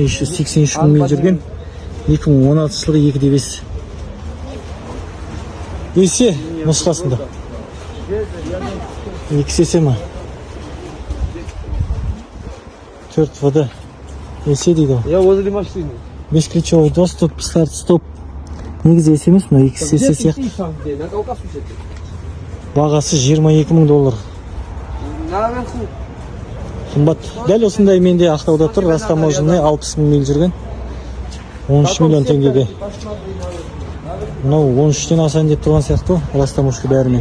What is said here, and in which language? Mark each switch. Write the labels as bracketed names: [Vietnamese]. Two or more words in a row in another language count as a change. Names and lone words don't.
[Kazakh] 383,000 миль жүрген. 2016 жылы 2/5. есе нұсқасында. 2 есе ма? 4 вода. Есе дейді ғой. [Russian] Я возле машины. Бесключевой доступ, старт, стоп. [Kazakh] Негізі есе емес, мына 2 есе сияқты. Бағасы $22,000. Наверху. Қымбат. Дәл осындай менде Ақтауда тұр. Растаможный 60 000 миль жүрген. 13 миллион теңгеге. Мынау 13-тен асайын деп тұрған сияқты растаможка бәрімен.